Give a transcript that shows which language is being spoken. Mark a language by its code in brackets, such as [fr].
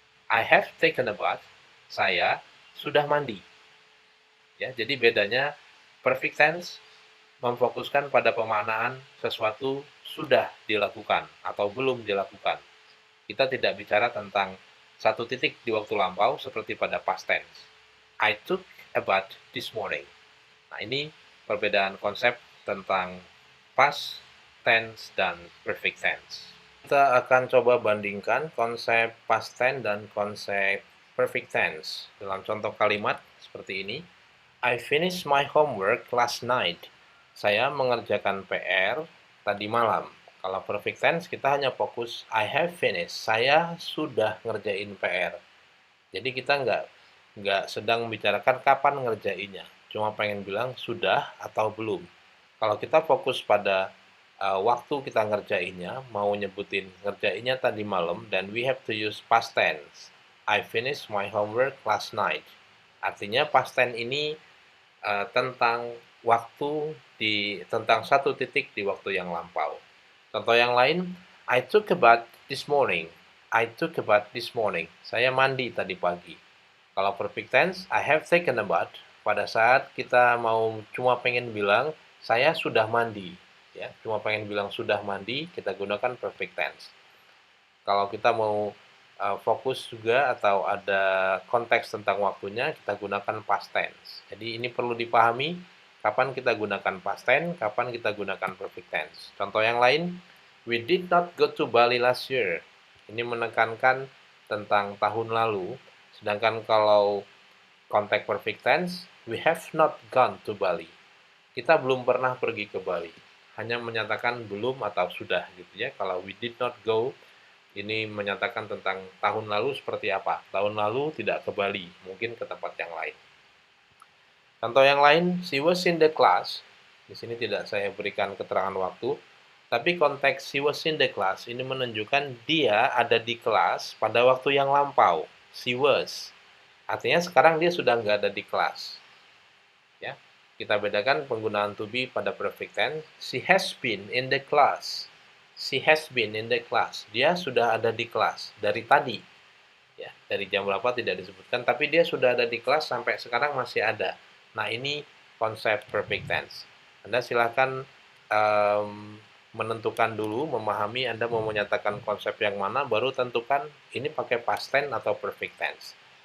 [en] I have taken a bath, [id] saya sudah mandi. Ya, jadi bedanya perfect tense memfokuskan pada pemaknaan sesuatu sudah dilakukan atau belum dilakukan. Kita tidak bicara tentang satu titik di waktu lampau seperti pada past tense. [en] I took a bath this morning. [id] Nah, ini perbedaan konsep tentang past tense dan perfect tense. Kita akan coba bandingkan konsep past tense dan konsep perfect tense. Dalam contoh kalimat seperti ini, [en] I finished my homework last night. [id] Saya mengerjakan PR tadi malam. Kalau perfect tense kita hanya fokus [en] I have finished. [id] Saya sudah ngerjain PR. Jadi kita nggak sedang membicarakan kapan ngerjainnya. Cuma pengen bilang sudah atau belum. Kalau kita fokus pada waktu kita ngerjainnya, mau nyebutin ngerjainnya tadi malam, dan [en] we have to use past tense. I finished my homework last night. [id] Artinya past tense ini tentang waktu tentang satu titik di waktu yang lampau. Contoh yang lain, [en] I took a bath this morning. I took a bath this morning. [id] Saya mandi tadi pagi. Kalau perfect tense, [en] I have taken a bath. [id] Pada saat kita mau cuma pengen bilang, saya sudah mandi. Ya, cuma pengen bilang sudah mandi, kita gunakan perfect tense. Kalau kita mau fokus juga atau ada konteks tentang waktunya, kita gunakan past tense. Jadi ini perlu dipahami kapan kita gunakan past tense, kapan kita gunakan perfect tense. Contoh yang lain, [en] we did not go to Bali last year. [id] Ini menekankan tentang tahun lalu, sedangkan kalau konteks perfect tense, [en] we have not gone to Bali. [id] Kita belum pernah pergi ke Bali. Hanya menyatakan belum atau sudah gitu ya. Kalau [en] we did not go, [id] ini menyatakan tentang tahun lalu seperti apa. Tahun lalu tidak ke Bali, mungkin ke tempat yang lain. Contoh yang lain, [en] she was in the class. [id] Di sini tidak saya berikan keterangan waktu, tapi konteks [en] she was in the class [id] ini menunjukkan dia ada di kelas pada waktu yang lampau. [en] She was. [id] Artinya sekarang dia sudah nggak ada di kelas. Ya, kita bedakan penggunaan to be pada perfect tense. [en] She has been in the class. She has been in the class. [id] Dia sudah ada di kelas dari tadi. Ya, dari jam berapa tidak disebutkan, tapi dia sudah ada di kelas sampai sekarang masih ada. Nah, ini konsep perfect tense. Anda silakan menentukan dulu, memahami Anda mau menyatakan konsep yang mana, baru tentukan ini pakai past tense atau perfect tense.